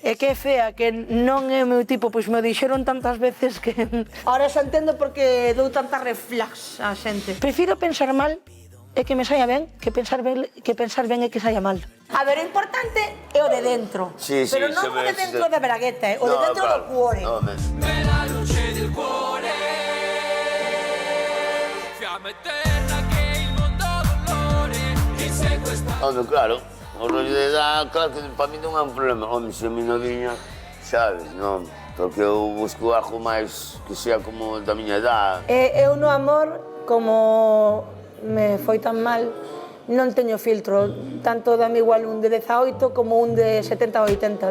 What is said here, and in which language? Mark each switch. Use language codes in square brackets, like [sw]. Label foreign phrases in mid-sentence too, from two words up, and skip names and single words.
[gl] É que é fea, que non é o meu tipo, pois me o dixeron tantas veces que... Ahora xa entendo porque dou tanta reflax á xente. Prefiro pensar mal e que me saia ben, que pensar ben e que saia mal. A ver, o importante é o de dentro. Sí, sí, pero non o de dentro da bragueta, o de dentro do cuore. No, [it] La luce del cuore, fiamma eterna che il mondo dolore insegue sta. [gl] Home, claro, o rollo de edad, claro que [es] para mí [gl] non é un problema. Home, se a mi noviña, sabes, non? Porque eu busco algo máis [es] que sea [gl] como da miña edad. Eu no amor, como me foi tan mal, non teño filtro, tanto dame igual un de 18 como un de 70 ou 80.